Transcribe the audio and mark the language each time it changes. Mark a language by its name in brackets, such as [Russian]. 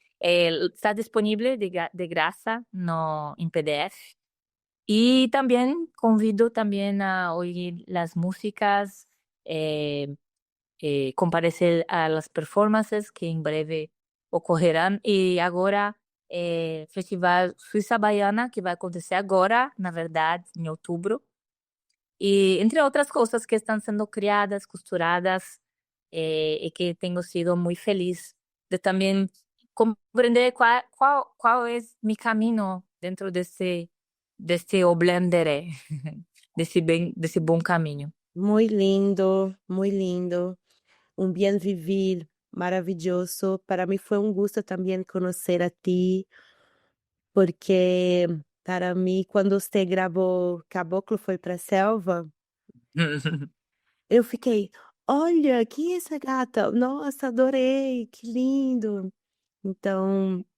[Spanish] Está disponible de graça no, en PDF. Y también convido también a oír las músicas, comparecer a las performances que en breve ocorrerán. Y ahora, [Portuguese] Festival Suíça Baiana, que vai acontecer agora, na verdade, em outubro. [Spanish] Y entre otras cosas que están siendo creadas, costuradas, y que tengo sido muy feliz de también comprender cuál es mi camino dentro de este oblendere, de ese buen camino. Muy lindo, muy lindo. Un bien vivir maravilloso. Para mí fue un gusto también conocer a ti, porque para mí, [Portuguese] quando você gravou Caboclo Foi Pra Selva, eu fiquei: "Olha, quem é essa gata? Nossa, adorei, que lindo". Então,